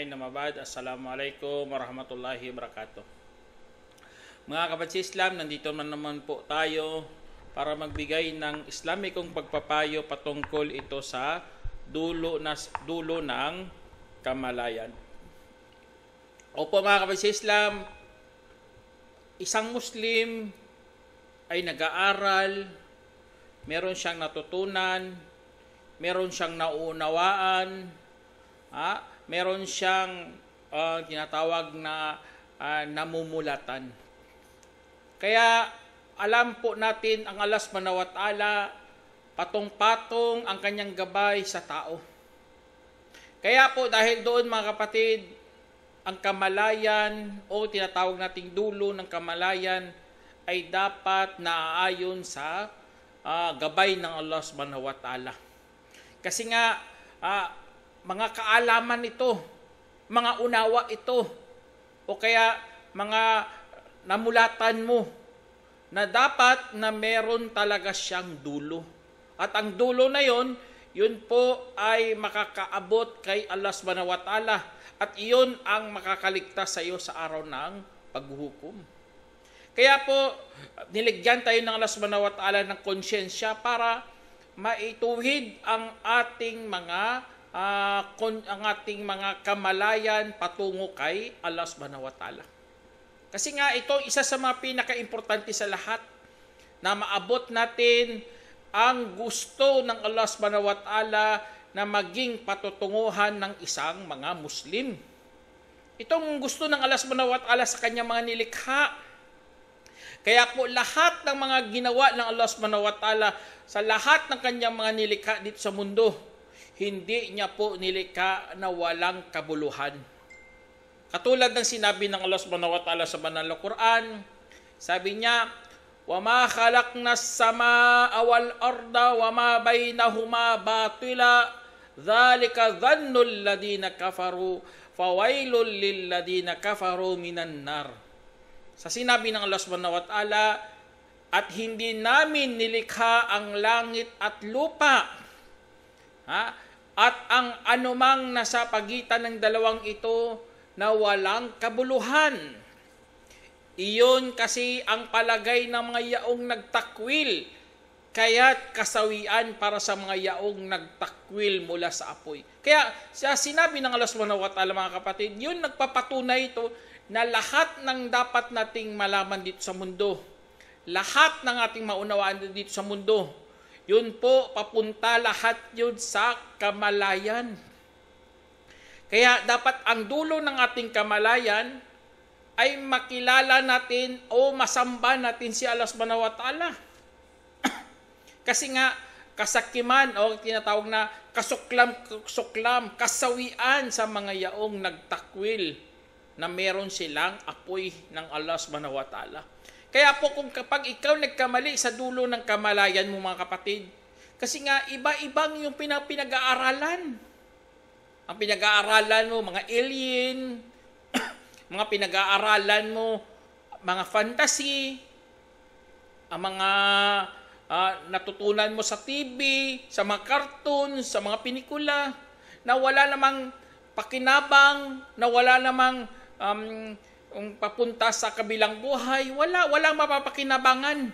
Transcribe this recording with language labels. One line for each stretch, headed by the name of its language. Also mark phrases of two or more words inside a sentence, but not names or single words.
Arabic: Namabad. السلام عليكم ورحمة الله وبركاته.
Filipino: Mga kapatid Islam, nandito naman po tayo para magbigay ng Islamikong pagpapayo patungkol ito sa dulo ng kamalayan. Opo mga kapatid Islam, isang Muslim ay nag-aaral, meron siyang natutunan, meron siyang nauunawaan, meron siyang tinatawag na namumulatan. Kaya alam po natin ang Allah
Arabic: سبحانه وتعالى,
Filipino: patong-patong ang kanyang gabay sa tao. Kaya po dahil doon mga kapatid, ang kamalayan o tinatawag nating dulo ng kamalayan ay dapat naaayon sa gabay ng Allah
Arabic: سبحانه وتعالى.
Filipino: Kasi nga, mga kaalaman ito, mga unawa ito, o kaya mga namulatan mo, na dapat na meron talaga siyang dulo. At ang dulo na yon, yun po ay makakaabot kay Allah
Arabic: سبحانه وتعالى.
Filipino: At iyon ang makakaligtas sa iyo sa araw ng paghuhukom. Kaya po, niligyan tayo ng Allah
Arabic: سبحانه وتعالى
Filipino: ng konsyensya para maituwid ang ating mga kamalayan patungo kay Allah
Arabic: سبحانه وتعالى.
Filipino: Kasi nga ito isa sa mga pinaka-importante sa lahat na maabot natin ang gusto ng Allah
Arabic: سبحانه وتعالى
Filipino: na maging patutunguhan ng isang mga Muslim. Itong gusto ng Allah
Arabic: سبحانه وتعالى
Filipino: sa kanyang mga nilikha. Kaya po lahat ng mga ginawa ng Allah
Arabic: سبحانه وتعالى
Filipino: sa lahat ng kanyang mga nilikha dito sa mundo, hindi niya po nilikha na walang kabuluhan. Katulad ng sinabi ng Allah
Arabic: سبحانه وتعالى
Filipino: sa banal na Quran, sabi niya,
Arabic: وَمَا خَلَقْنَا السَّمَاءَ وَالْأَرْضَ وَمَا بَيْنَهُمَا بَاطِلًا ذَلِكَ ظَنُّ الَّذِينَ كَفَرُوا فَوَيْلٌ لِلَّذِينَ كَفَرُوا مِنَ النَّارِ.
Filipino: Sa sinabi ng Allah
Arabic: سبحانه وتعالى,
Filipino: at hindi namin nilikha ang langit at lupa, at ang anumang nasa pagitan ng dalawang ito na walang kabuluhan. Iyon kasi ang palagay ng mga yaong nagtakwil, kaya't kasawian para sa mga yaong nagtakwil mula sa apoy. Kaya sa sinabi ng Allah
Arabic: سبحانه وتعالى
Filipino: mga kapatid, yun nagpapatunay ito na lahat ng dapat nating malaman dito sa mundo, lahat ng ating maunawaan dito sa mundo, yun po, papunta lahat yun sa kamalayan. Kaya dapat ang dulo ng ating kamalayan ay makilala natin o masamba natin si Allah
Arabic: سبحانه وتعالى.
Filipino: Kasi nga, kasakiman o tinatawag na kasuklam, kasawian sa mga yaong nagtakwil na meron silang apoy ng Allah
Arabic: سبحانه وتعالى.
Filipino: Kaya po kapag ikaw nagkamali sa dulo ng kamalayan mo mga kapatid, kasi nga iba-ibang yung pinag-aaralan. Ang pinag-aaralan mo, mga alien, mga pinag-aaralan mo, mga fantasy, ang mga natutunan mo sa TV, sa mga cartoons, sa mga pelikula, na wala namang pakinabang, na wala namang papunta sa kabilang buhay, walang mapapakinabangan.